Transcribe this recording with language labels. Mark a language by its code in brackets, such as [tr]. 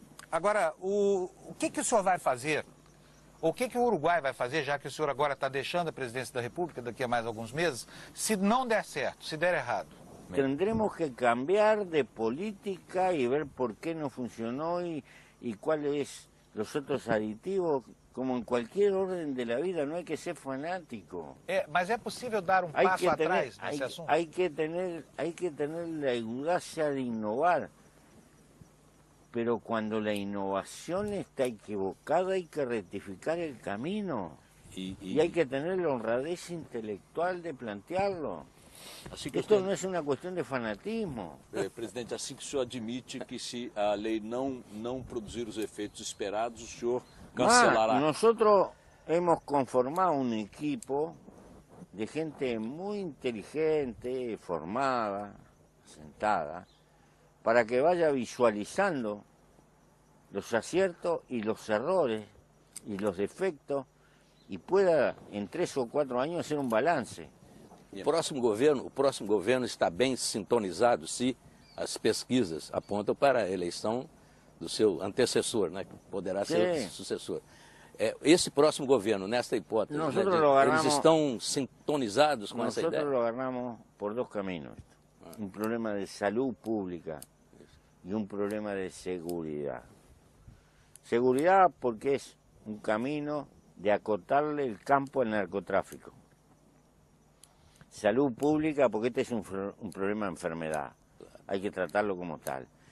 [pt] Agora, o que o senhor vai fazer? O que o Uruguai vai fazer, já que o senhor agora está deixando a presidência da República daqui a mais alguns meses, se não der certo, se der errado? [es] Tendremos que cambiar de política y ver por qué no funcionó y cuáles los otros aditivos. Como en cualquier orden de la vida, no hay que ser fanático. [pt] Mas é possível dar passo atrás nesse assunto? [es] Hay que tener la audacia de innovar. Pero cuando la innovación está equivocada hay que rectificar el camino. Y hay que tener la honradez intelectual de plantearlo. Esto no es una cuestión de fanatismo. [pt] Presidente, assim que o senhor admite que se a lei não produzir os efeitos esperados, o senhor cancelará? [es] Nosotros hemos conformado un equipo de gente muy inteligente, formada, sentada, para que vaya visualizando los aciertos y los errores y los defectos y pueda en 3 o 4 años hacer un balance. [pt] O próximo governo está bem sintonizado se as pesquisas apontam para a eleição do seu antecessor, né, que poderá ser o sucessor. Esse próximo governo, nesta hipótese, eles estão sintonizados com essa ideia? [es] Nosotros lo ganamos por 2 caminos. Un problema de salud pública y un problema de seguridad. Seguridad porque es un camino de acotarle el campo al narcotráfico. Salud pública porque este es un problema de enfermedad, hay que tratarlo como tal.